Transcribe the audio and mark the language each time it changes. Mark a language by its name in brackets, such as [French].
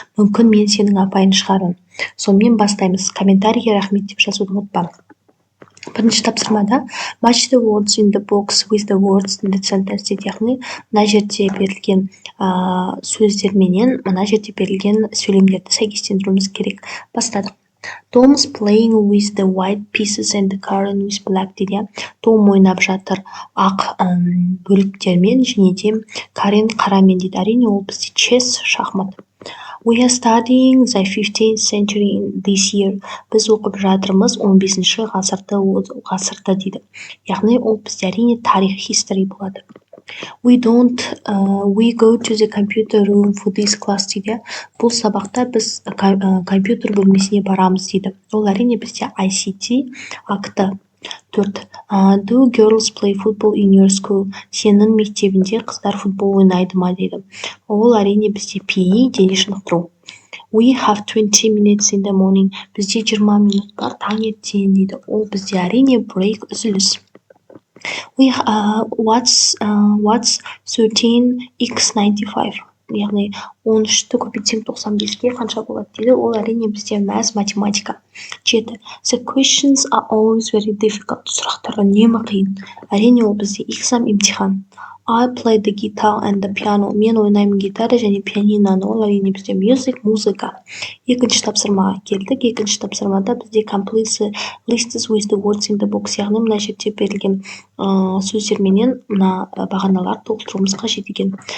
[Kazakh] Мүмкін мен сенің апайын шығармын. Сонымен бастаймыз. Комментарийге рахмет деп жазуды ұмытпа. Бірінші тапсырмада [English] match the words in the box with the words in the sentence [Kazakh] дейді, яғни мына жерде берілген сөздерменен мына жерде берілген сөйлемдерді сәйкестендіруіміз керек. Бастадық. [English] Tom is playing with the white pieces and the Karen with black [Kazakh] дейді. Том ойнап жатыр ақ бөліктермен және де Карен қарамен дейді. Әрине ол бізде chess, шахмат. [English] We are studying the 15th century this year. [Kazakh] Біз оқып жатырмыз 15-ші ғасырда дейді. Яғни ол бізде әрине тарих, history болады. [English] We go to the computer room for this class [Kazakh] дейді. Бұл сабақта біз компьютер бөлмесіне барамыз дейді. Ол әрине бізде ICT акты. 4. [English] Do girls play football in your school? [Kazakh] Сенің мектебінде қыздар футбол ойнайды ма дейді. Ол әрине бізде PE, дене шынықтыру. [English] We have 20 minutes in the morning. [Kazakh] Бізде 20 минут бар таңертең дейді. Ол бізде әрине break, үзіліс. [English] What's 13x95? [Kazakh] Яғни 13-ті көбейтсем 95-ке қанша болады дейді. Ол әрине бізде математика. 7. [English] The questions are always very difficult. [Kazakh] Сұрақтары үнемі қиын. Әрине ол бізде экзам, имтихан. [English] I play the guitar and the piano. [Kazakh] Мен ойнаймын гитара және пианиноны. Ол әрине бізде music, музыка. Екінші тапсырмаға келдік. Екінші тапсырмада бізде [English] complete the lists with the words in the box. [Kazakh] Яғни мына жерде берілген сөздерменен мына бағаналар толтыруымыз қажет екен.